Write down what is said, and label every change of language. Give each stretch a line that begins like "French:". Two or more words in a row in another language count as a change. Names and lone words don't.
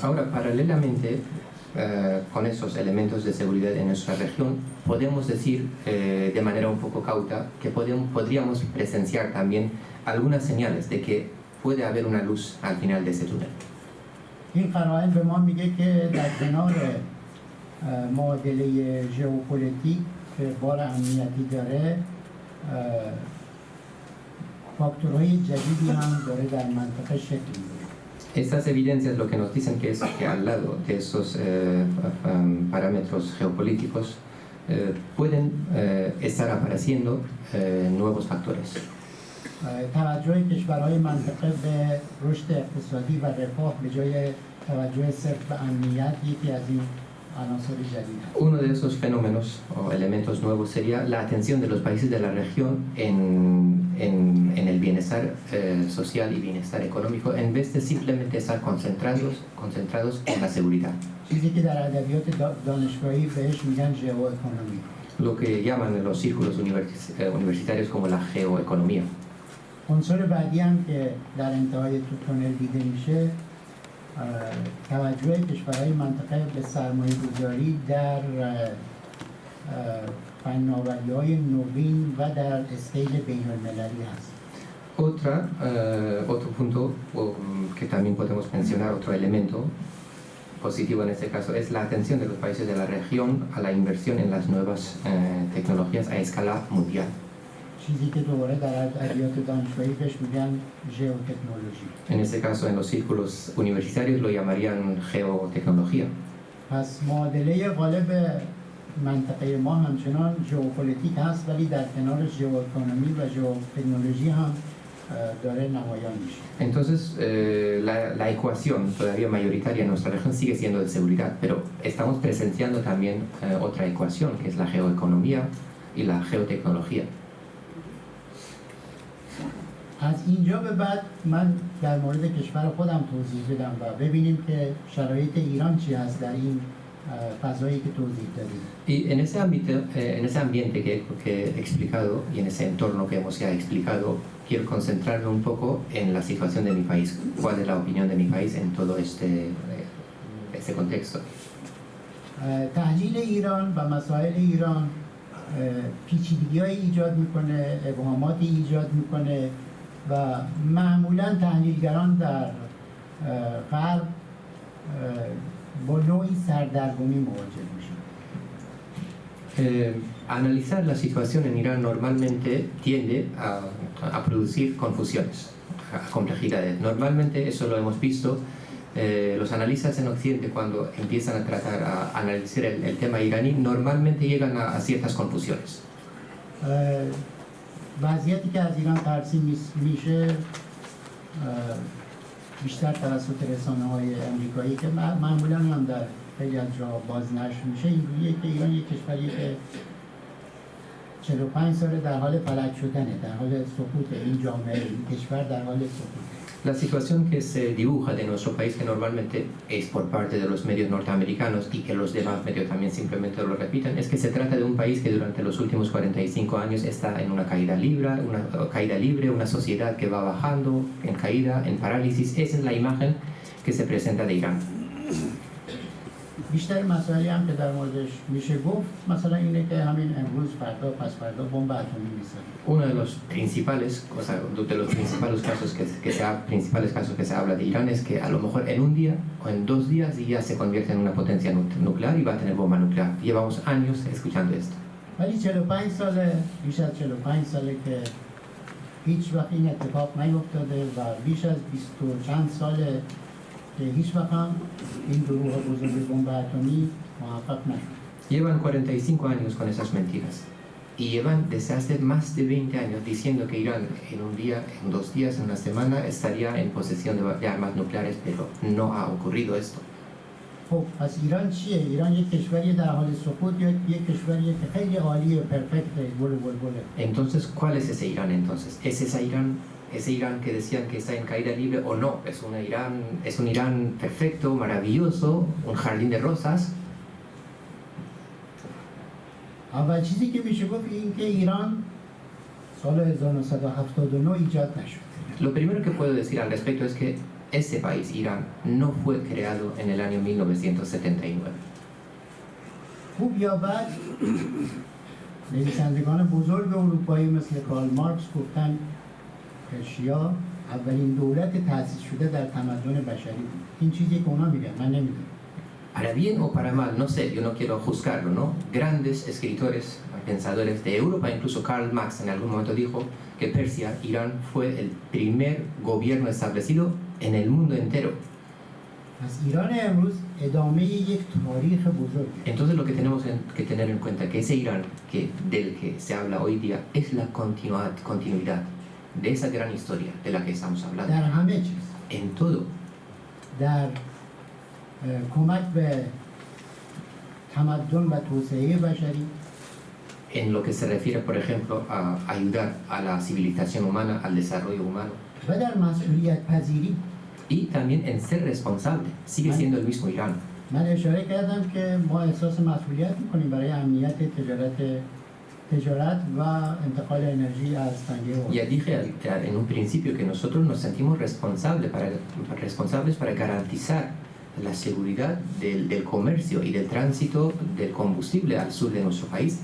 Spanish: Ahora, paralelamente con esos elementos de seguridad en nuestra región, podemos decir de manera un poco cauta que podríamos presenciar también algunas señales de que puede haber una luz al final de ese túnel.
Persian: این قرائن به ما میگه که در کنار معادله ژئوپلیتیک که بار امنیتی داره فاکتورهای جدیدی هم داره در منطقه شکل میگیره.
Spanish: Estas evidencias lo que nos dicen que es que al lado de esos parámetros geopolíticos pueden estar apareciendo nuevos factores.
Persian: توجه کشورهای منطقه به رشد اقتصادی و رفاه به جای توجه صرف به امنیت یکی از این عناصر جدید است.
Spanish: Uno de esos fenómenos o elementos nuevos sería la atención de los países de la región en el bienestar social y bienestar económico en vez de simplemente estar concentrados en la seguridad.
Persian: چیزی که در ادبیات دانشگاهی بهش میگن ژئواکونومی.
Spanish: Lo que llaman en los círculos universitarios como la geoeconomía.
Persian: عنصر بعدی هم که در انتهای تونل دیده میشه توجه کشورهای منطقه به سرمایه‌گذاری در فناوری‌های نوین و در اسکیل بین‌المللی هست.
Spanish: Otro punto que también podemos mencionar, otro elemento positivo en este caso, es la atención de los países de la región a la inversión en las nuevas tecnologías a escala mundial.
Persian: چیزی که دوباره در ادبیات دانشگاهی بهش میگن ژئوتکنولوژی.
Spanish: En este caso, en los círculos universitarios lo llamarían geotecnología.
Persian: پس معادله غالب منطقه ما همچنان ژئوپلیتیک هست ولی در کنارش ژئواکونومی و ژئوتکنولوژی هم داره نمایان میشه.
Spanish: Entonces, la ecuación todavía mayoritaria en nuestra región sigue siendo de seguridad, pero estamos presenciando también otra ecuación, que es la geoeconomía y la geotecnología.
Persian: از اینجا به بعد من در مورد کشور خودم توضیح بدم و ببینیم که شرایط ایران چی هست در این فضایی که توضیح دادیم.
Spanish: Y en ese ambiente que he explicado y en ese entorno que hemos ya explicado, quiero concentrarme un poco en la situación de mi país. ¿Cuál es la opinión de mi país en todo este contexto?
Persian: تحلیل ایران و مسائل ایران پیچیدگی‌هایی ایجاد میکنه، ابهاماتی ایجاد میکنه و معمولا تحلیلگران در غرب با نوعی سردرگمی مواجه میشن.
Spanish: Analizar la situación en Irán normalmente tiende a producir confusiones, a complejidades. Normalmente eso lo hemos visto. Los analistas en Occidente cuando empiezan a tratar a analizar el tema iraní normalmente llegan a ciertas confusiones.
Persian: وضعیتی که از ایران ترسیم میشه بیشتر توسط رسانه‌های آمریکایی که معمولاً هم در خیلی از جا بازنشر میشه اینجوریه که ایران یک کشوریه که 45 ساله در حال فلج شدنه، در حال سقوط این جامعه، این کشور در حال سقوط.
Spanish: La situación que se dibuja de nuestro país, que normalmente es por parte de los medios norteamericanos y que los demás medios también simplemente lo repiten, es que se trata de un país que durante los últimos 45 años está en una caída libre, una sociedad que va bajando, en caída, en parálisis. Esa es la imagen que se presenta de Irán.
Persian: بیشتر مسائلی هم که در موردش میشه گفت مثلا اینه که همین امروز فردا پس فردا بمب اتمی میسازن.
Spanish: Uno de los principales casos que se habla de Irán es que a lo mejor en un día o en 2 días ya se convierte en una potencia nuclear y va a tener bomba nuclear. Llevamos años escuchando esto.
Persian: ولی 45 ساله، بیش از 45 ساله که هیچ وقت این اتفاق نیفتاده و بیش از 20 و چند ساله که هیچ وقت هم این گروه بزرگ بمب اتمی موفق نشد.
Spanish: Llevan 45 años con esas mentiras y llevan desde hace más de 20 años diciendo que Irán en un día, en 2 días, en una semana estaría en posesión de armas nucleares, pero no ha ocurrido esto.
Persian: خب پس ایران چیه؟ ایران یک کشوری در حال سقوط یا یک کشوریه که خیلی عالیه، پرفکته، بله.
Spanish: Entonces, ¿cuál es ese Irán entonces? ¿Es ese Irán que decían que está en caída libre o no? ¿Es un Irán perfecto, maravilloso, un jardín de rosas?
Persian: اول چیزی که میشه گفت این که ایران سال 1979 ایجاد نشد.
Spanish: Lo primero que puedo decir al respecto es que ese país, Irán, no fue creado en el año 1979.
Persian: خوب یا بد نویسندگان بزرگ اروپایی مثل کارل مارکس گفتن پرشیا اولین دولت تأسیس شده در تمدن بشری بود. این چیزی که اونا میگن، من نمیدونم.
Spanish: Para bien o para mal, no sé, yo no quiero juzgarlo, ¿no? Grandes escritores, pensadores de Europa, incluso Karl Marx en algún momento dijo que Persia, Irán, fue el primer gobierno establecido en el mundo entero.
Persian: پس ایران امروز ادامه یک تاریخ بزرگه.
Spanish: Entonces lo que tenemos que tener en cuenta que ese Irán del que se habla hoy día es la continuidad de esa gran historia de la que estamos hablando.
Persian: در همه چیز.
Spanish: En todo.
Persian: در کمک به تمدن و توسعه بشری.
Spanish: En lo que se refiere, por ejemplo, a ayudar a la civilización humana, al desarrollo humano.
Persian: و در مسئولیت پذیری.
Spanish: Y también en ser responsable. Sigue siendo el mismo Irán.
Persian: من اشاره کردم که ما احساس مسئولیت میکنیم برای امنیت تجارت و انتقال انرژی از تنگه اورموز.
Spanish: Ya dije en un principio que nosotros nos sentimos responsables para garantizar la seguridad del comercio y del tránsito del combustible al sur de nuestro país.